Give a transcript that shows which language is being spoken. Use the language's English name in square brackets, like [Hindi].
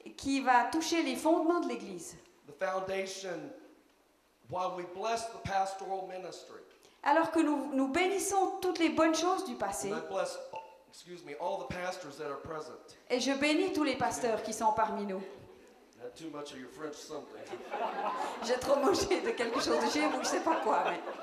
[French] qui va toucher les fondements de l'Église. [English] The foundation, while we bless the pastoral ministry, [French] Alors que nous bénissons toutes les bonnes choses du passé, [English] and I bless, all the pastors that are present. [French] et je bénis tous les pasteurs qui sont parmi nous. [English] Not too much of your French something. [French] J'ai trop mangé de quelque chose de chez vous, je sais pas quoi, mais...